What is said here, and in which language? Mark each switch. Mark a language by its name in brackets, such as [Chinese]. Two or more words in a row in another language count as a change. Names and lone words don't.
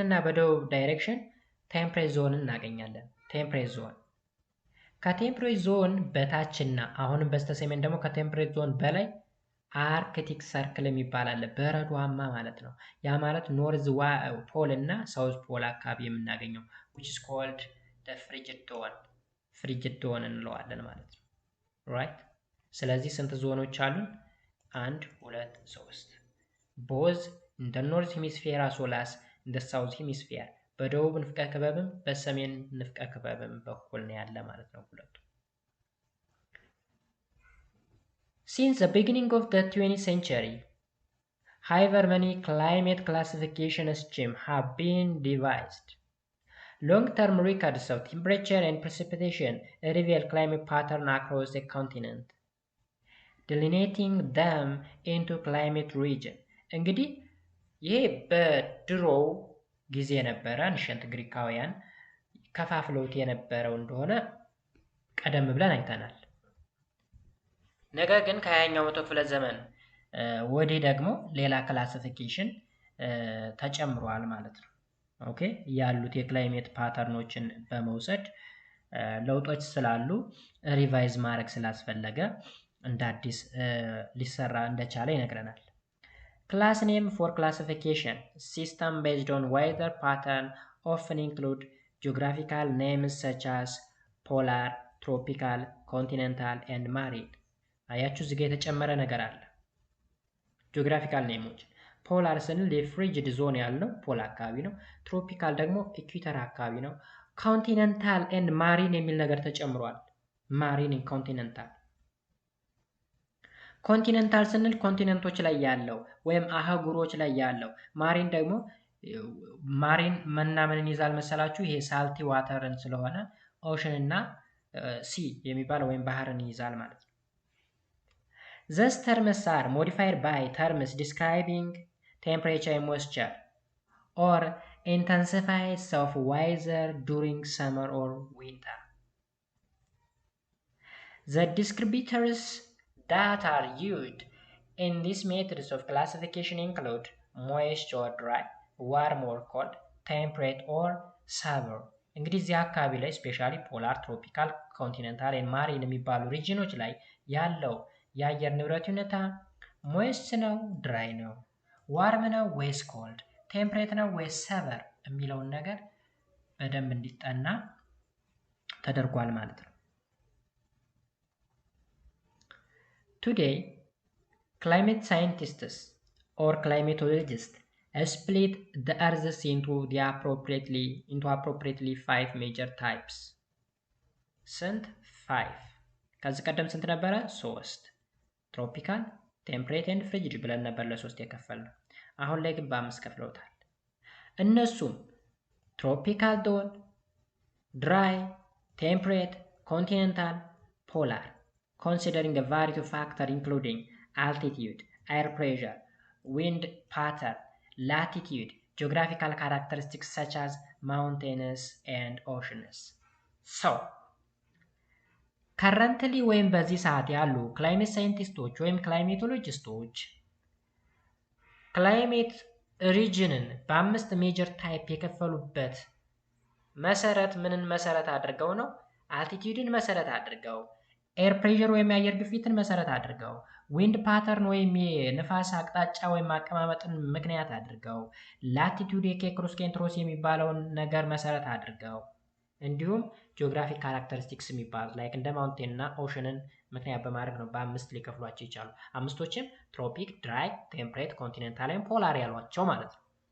[Amharic] እና በደቡብ [English] direction temperate zone [Amharic] እናገኛለን። [English] temperate zone [Amharic] ከቴምፕሬት ዞን በታችና አሁንም በስተሰሜን ደግሞ ከቴምፕሬት ዞን በላይ አርክቲክ ሰርክል የሚባል አለ፣ በረዷማ ማለት ነው። ያ ማለት ኖርዝ ፖል እና ሳውዝ ፖል አካባቢ የምናገኘው [English] which is called the frigid zone [Amharic] እንለዋለን ማለት ነው። ራይት ስለዚህ ስንት ዞኖች አሉን? [English] 1 2 3 both in the north hemisphere as well as in the south hemisphere [Amharic] በደቡብ ንፍቀ ክበብም በሰሜን ንፍቀ ክበብም በኩል ነው ያለ ማለት ነው ሁለቱ። [English] Since the beginning of the 20th century, however many climate classification schemes have been devised. Long-term records of temperature and precipitation reveal climate patterns across the continent, delineating them into climate regions. [Amharic] እንግዲህ ይሄ በድሮው ጊዜ የነበረ አንሸንት ግሪካውያን ከፋፍለውት የነበረው እንደሆነ ቀደም ብለን አይተናል። ነገር ግን ከ20ኛው መቶ ክፍለ ዘመን ወዲህ ደግሞ ሌላ ክላሲፊኬሽን ተጨምሯል ማለት ነው። ኦኬ ያሉት የክላይሜት ፓተርኖችን በመውሰድ ለውጦች ስላሉ ሪቫይዝ ማድረግ ስላስፈለገ እንደ አዲስ ሊሰራ እንደቻለ ይነግረናል። [English] Class name for classification system based on weather pattern often include geographical names such as polar, tropical, continental and marine. [Amharic] አያችሁ እዚህ ጋር የተጨመረ ነገር አለ። ጂኦግራፊካል ኔሞች ፖላር ስንል የፍሪጅድ ዞን ያለው ፖል አካባቢ ነው። ትሮፒካል ደግሞ ኢኩዌተር አካባቢ ነው። [English] continental and marine [Amharic] የሚል ነገር ተጨምሯል። [English] marine and continental continental [Amharic] ስንል ኮንቲኔንቶች ላይ ያለው ወይም አህጉሮች ላይ ያለው፣ ማሪን ደግሞ ማሪን ምንን ይዛል መሰላችሁ? ይሄ ሳልቲ ዋተርን ስለሆነ ኦሽን እና ሲ የሚባል ወይም ባህርን ይዛል ማለት ነው። [English] These terms are modified by terms describing temperature and moisture or intensities of weather during summer or winter. The descriptors that are used in these methods of classification include moist or dry, warm or cold, temperate or severe. [Amharic] እንግዲህ እዚህ አካባቢ ላይ ስፔሻሊ ፖላር፣ ትሮፒካል፣ [English] continental and marine [Amharic] የሚባሉ ሪጅኖች ላይ ያለው የአየር ንብረት ሁኔታ ሞይስት ነው ድራይ ነው፣ ዋርም ነው ወይስ ኮልድ፣ ቴምፕሬት ነው ወይስ ሰቨር የሚለውን ነገር በደንብ እንዲጠና ተደርጓል ማለት ነው። [English] Today, climate scientists or climatologists split the Earth into appropriately 5 major types. [Amharic] ስንት? 5 ከዚህ ቀደም ስንት ነበረ? 3 [English] tropical, temperate and frigid [Amharic] ብለን ነበር ለ3 የከፈልነው። አሁን ላይ ግን በ5 ከፍለውታል። እነሱም [English] tropical zone፣ [Amharic] ድራይ፣ ቴምፕሬት፣ ኮንቲኔንታል፣ ፖላር [English] considering a variety of factors including altitude, air pressure, wind pattern, latitude, geographical characteristics such as mountains and oceans. So, currently [Amharic] ወይም በዚህ ሰዓት ያሉ ክላይሜት ሳይንቲስቶች ወይም ክላይሜቶሎጂስቶች ክላይሜት ሪጅንን በ5 [English] major type [Amharic] የከፈሉበት መሰረት ምንን መሰረት አድርገው ነው? አልቲቲዩድን መሰረት አድርገው፣ [English] air pressure [Amharic] ወይም የአየር ግፊትን መሰረት አድርገው፣ [English] wind pattern [Amharic] ወይም የንፋስ አቅጣጫ ወይም አቀማመጥን ምክንያት አድርገው፣ ላቲቱድ የኬክሮስ ኬንትሮስ የሚባለውን ነገር መሰረት አድርገው፣ እንዲሁም [English] geographic characteristics [Amharic] የሚባሉት ላይክ እንደ ማውንቴን እና ኦሽንን ምክንያት በማድረግ ነው በ5 ሊከፍሏቸው ይቻሉ። 5ቶችም ትሮፒክ፣ ድራይ፣ ቴምፕሬት፣ ኮንቲኔንታል ወይም ፖላር ያሏቸው ማለት ነው።